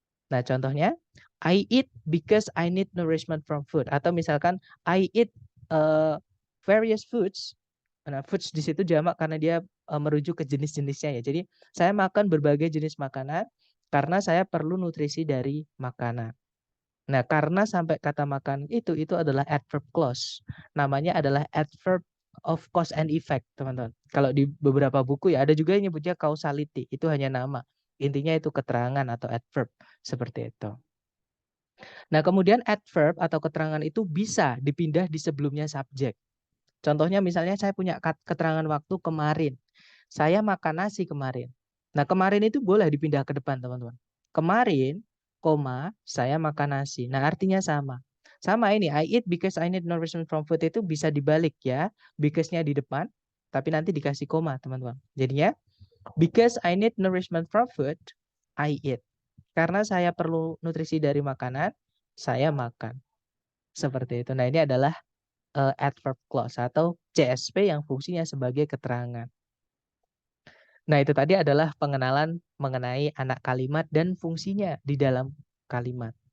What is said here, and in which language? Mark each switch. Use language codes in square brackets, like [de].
[id] Nah contohnya, [en] I eat because I need nourishment from food. [id] Atau misalkan [en] I eat various foods. [id] Nah foods di situ jamak karena dia merujuk ke jenis-jenisnya ya. Jadi saya makan berbagai jenis makanan karena saya perlu nutrisi dari makanan. Nah karena sampai kata makan itu adalah adverb clause. Namanya adalah adverb of cause and effect teman-teman. Kalau di beberapa buku ya ada juga yang nyebutnya causality. Itu hanya nama. Intinya itu keterangan atau adverb. Seperti itu. Nah, kemudian adverb atau keterangan itu bisa dipindah di sebelumnya subjek. Contohnya misalnya saya punya keterangan waktu kemarin. Saya makan nasi kemarin. Nah, kemarin itu boleh dipindah ke depan, teman-teman. Kemarin, saya makan nasi. Nah, artinya sama. Sama ini, [en] I eat because I need nourishment from food [id] itu bisa dibalik ya. Because-nya di depan, tapi nanti dikasih koma, teman-teman. Jadinya, [en] because I need nourishment from food, I eat. [id] Karena saya perlu nutrisi dari makanan, saya makan. Seperti itu. Nah, ini adalah adverb clause atau CSP yang fungsinya sebagai keterangan. Nah, itu tadi adalah pengenalan mengenai anak kalimat dan fungsinya di dalam kalimat.